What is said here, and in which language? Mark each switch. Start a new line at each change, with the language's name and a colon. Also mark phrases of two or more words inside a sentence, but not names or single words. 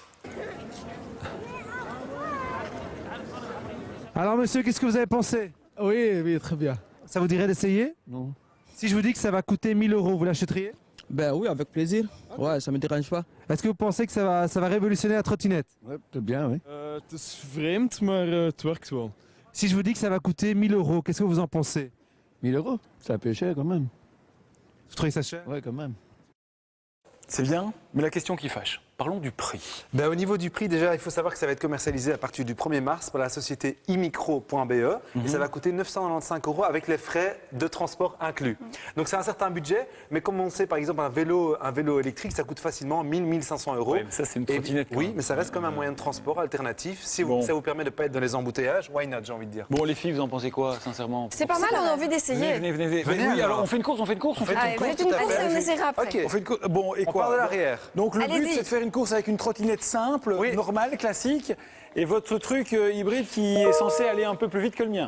French: Alors monsieur, qu'est-ce que vous avez pensé? Oui, très bien. Ça vous dirait d'essayer? Non. Si je vous dis que ça va coûter 1 000 €, vous l'achèteriez? Ben oui, avec plaisir. Ouais, ça me dérange pas. Est-ce que vous pensez que ça va révolutionner la trottinette? Ouais, c'est bien, oui.
Dutch: Het is vreemd, maar het werkt wel.
French: Si je vous dis que ça va coûter 1 000 €, qu'est-ce que vous en pensez? 1 000 €, c'est un peu cher quand même. Vous trouvez ça cher? Ouais, quand même. C'est bien, mais la question qui fâche. Parlons du prix. Au niveau du prix, déjà, il faut savoir que ça va être commercialisé à partir du 1er mars par la société imicro.be et ça va coûter 995 € avec les frais de transport inclus. Donc c'est un certain budget, mais comme on sait, par exemple, un vélo électrique, ça coûte facilement 1 500 €. Ouais, mais ça, c'est une trottinette. Oui, mais ça reste comme un moyen de transport alternatif. Si ça vous permet de ne pas être dans les embouteillages,
English: why not,
French: j'ai envie de dire. Bon, les filles, vous en pensez quoi, sincèrement? C'est pas mal, on a envie d'essayer. Venez. Venez, Oui, alors. alors on fait une course. Allez, vous êtes une course et on essaiera après. Ok. On fait une course. Bon, et On quoi? part de l'arrière. Donc le but, Allez-y. c'est de faire une course avec une trottinette simple, normale, classique, et votre truc hybride qui est censé aller un peu plus vite que le mien.